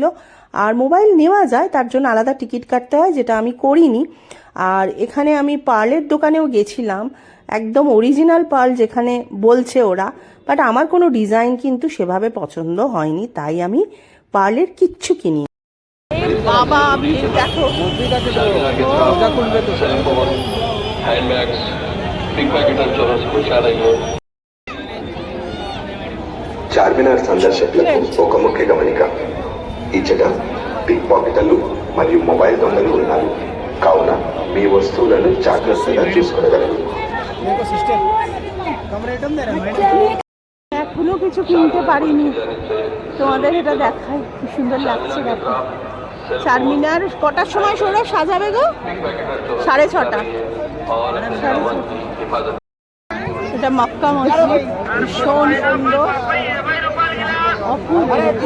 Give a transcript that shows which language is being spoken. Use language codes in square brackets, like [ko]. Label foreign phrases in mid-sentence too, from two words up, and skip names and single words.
[bn] আর মোবাইল নেওয়া যায়, তার জন্য আলাদা টিকিট কাটতে হয়, যেটা আমি করিনি। আর এখানে আমি পার্লের দোকানেও গেছিলাম, একদম অরিজিনাল পার্ল যেখানে বলছে ওরা, বাট আমার কোনো ডিজাইন কিন্তু সেভাবে পছন্দ হয়নি, তাই আমি পার্লের কিচ্ছু কিনি। বাবা ভিড় দেখো। [te] చార్మినార్ సందర్శకులకు ఒక ముఖ్య గమనిక. ఇచ్చట పిక్ పాకెటర్లు మరియు మొబైల్ దొంగలు ఉన్నారు, కావున మీ వస్తువులను జాగ్రత్తగా చూసుకోగలరు. [bn] এখনো কিছু কিনতে পারিনি, তোমাদের এটা দেখাই, কি সুন্দর লাগছে দেখো। চারমিনার কটার সময় সৌরভ সাজাবে গো? 6:30। এটা মক্কা মসজিদ, ভীষণ সুন্দর, অপূর্ব।